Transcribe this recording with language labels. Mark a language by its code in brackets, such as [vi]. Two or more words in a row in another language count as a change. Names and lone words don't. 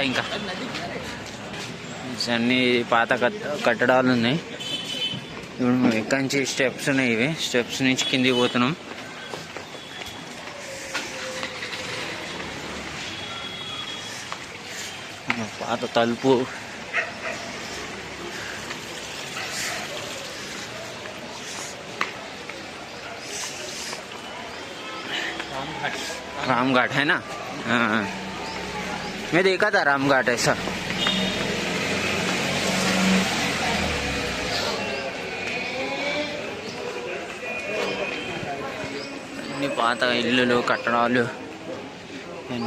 [te] ఇంకా అన్ని పాత కట్టడాలు ఉన్నాయి. ఇప్పుడు మేము ఎక్కడి నుంచి స్టెప్స్ ఉన్నాయి. ఇవి స్టెప్స్ నుంచి కిందికి పోతున్నాం. పాత తలుపు. [hi] राम घाट है ना? हाँ, मैं देखा था राम घाट ऐसा. [te] అన్ని పాత ఇల్లులు, కట్టడాలు అన్నీ.